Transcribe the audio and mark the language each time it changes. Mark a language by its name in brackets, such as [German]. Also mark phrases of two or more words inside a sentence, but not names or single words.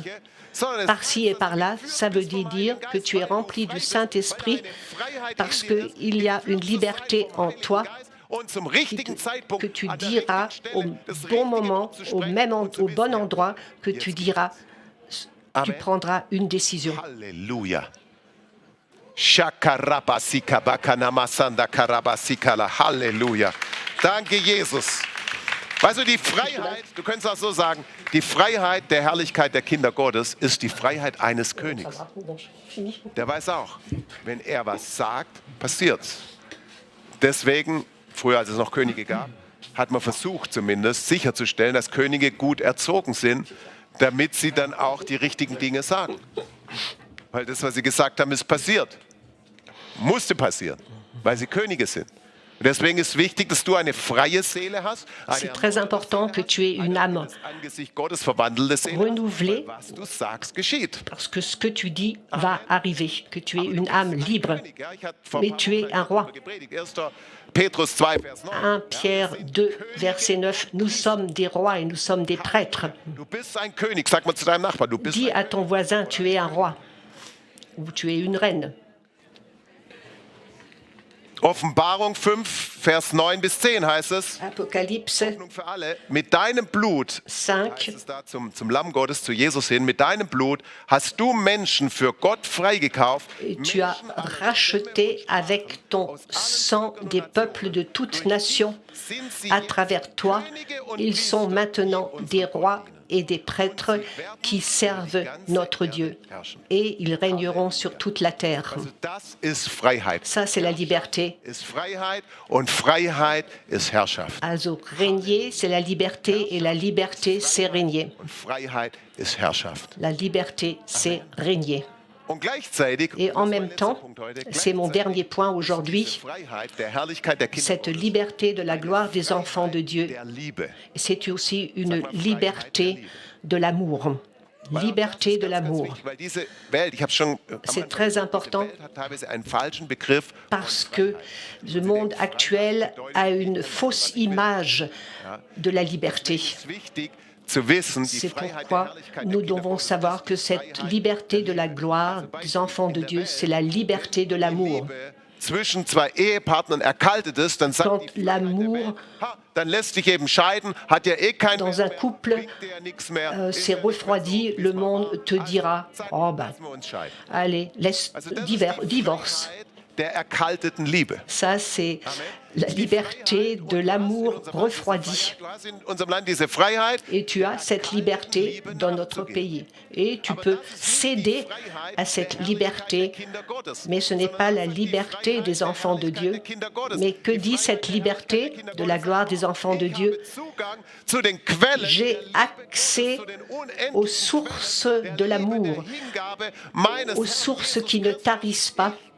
[French] Par-ci et par-là, ça veut dire que tu es rempli du Saint-Esprit parce qu'il y a une liberté en toi que tu diras au bon moment, au bon endroit, que tu diras, tu prendras une décision. Alléluia. [German] Halleluja. Danke, Jesus. Weißt du, die Freiheit, du könntest auch so sagen, die Freiheit der Herrlichkeit der Kinder Gottes ist die Freiheit eines Königs. Der weiß auch, wenn er was sagt, passiert's. Deswegen, früher als es noch Könige gab, hat man versucht zumindest sicherzustellen, dass Könige gut erzogen sind, damit sie dann auch die richtigen Dinge sagen. Weil das, was sie gesagt haben, ist passiert. Musste passieren, weil sie Könige sind. Deswegen ist wichtig, dass du eine freie Seele hast. [French] C'est très important que tu aies une âme renouvelée, parce que ce que tu dis va arriver, que tu aies une âme libre. Mais tu es un roi. 1 Pierre 2, verset 9, nous sommes des rois et nous sommes des prêtres. Dis à ton voisin, tu es un roi ou tu es une reine. [German] Offenbarung 5, Vers 9 bis 10 heißt es, [French] Apocalypse für alle, mit deinem Blut, 5, [German] heißt es da zum Lamm Gottes, zu Jesus hin, mit deinem Blut hast du Menschen für Gott freigekauft. [French] Tu as racheté avec ton sang des peuples de toutes nations. À travers toi, ils sont maintenant des rois et des prêtres qui servent notre Dieu. Et ils régneront sur toute la terre. Ça, c'est la liberté. Also, régner, c'est la liberté, et la liberté, c'est régner. La liberté, c'est régner. [German] Und gleichzeitig, [French] Et en même temps, c'est mon dernier point aujourd'hui, [German] Freiheit der Herrlichkeit der Kinder [French] cette liberté de la gloire des enfants de Dieu, [German] der Liebe. [French] c'est aussi une liberté de l'amour. Liberté de l'amour. [German] Weil diese Welt, ich habe schon [French] C'est très important [German] diese Welt hat teilweise einen falschen Begriff. [French] parce que le monde actuel a une fausse image de la liberté. [German] Es ist wichtig zu wissen, die [French] C'est [German] Freiheit der [French] pourquoi [German] Herrlichkeit [French] nous [German] der Kinder [French] devons [German] Gottes [French] savoir que cette liberté de la gloire des enfants de Dieu, c'est la liberté de l'amour. [German] zwischen zwei Ehepartnern erkaltet ist, dann sagt [French] Quand [German] die Freiheit der [French] l'amour [German] Welt, dann lässt dich eben scheiden, hat ja eh keinen [French] dans un couple s'est refroidi, le monde te dira « Oh ben, allez, laisse, divorce ». [German] Der erkalteten Liebe. [French] Ça, c'est la liberté de l'amour refroidi. [German] Du hast in unserem Land diese Freiheit. [French] Et tu as cette liberté dans notre pays. Et tu peux céder à cette liberté, mais ce n'est pas la liberté des enfants de Dieu. Mais que dit cette liberté de la gloire des enfants de Dieu? J'ai accès aux sources de l'amour, aux sources qui ne tarissent pas.